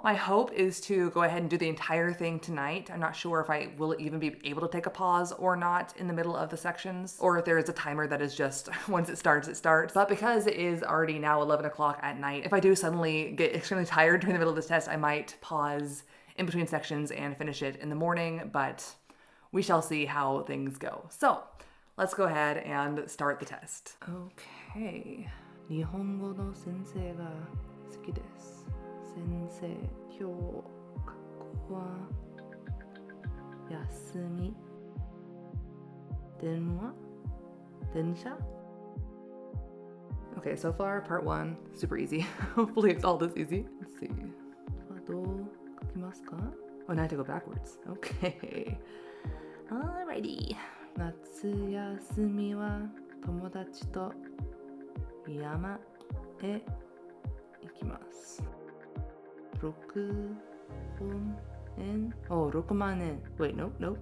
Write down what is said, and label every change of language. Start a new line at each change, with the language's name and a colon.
English: My hope is to go ahead and do the entire thing tonight. I'm not sure if I will even be able to take a pause or not in the middle of the sections, or if there is a timer that is just, once it starts, it starts. But because it is already now 11 o'clock at night, if I do suddenly get extremely tired during the middle of this test, I might pause in between sections and finish it in the morning, but we shall see how things go. So let's go ahead and start the test. Okay.
Japanese: 日本語の先生が好きです。先生、今日学校は休み。電話？電車？
English: Okay, so far part 1, super easy. Hopefully it's all this easy. Let's see.
Japanese: どう書きますか?
English: Oh, now I have to go backwards. Okay. Alrighty.
Japanese: 夏休みは友達と山へ行きます。
English: 6万円 Oh, 6万円 Wait, nope.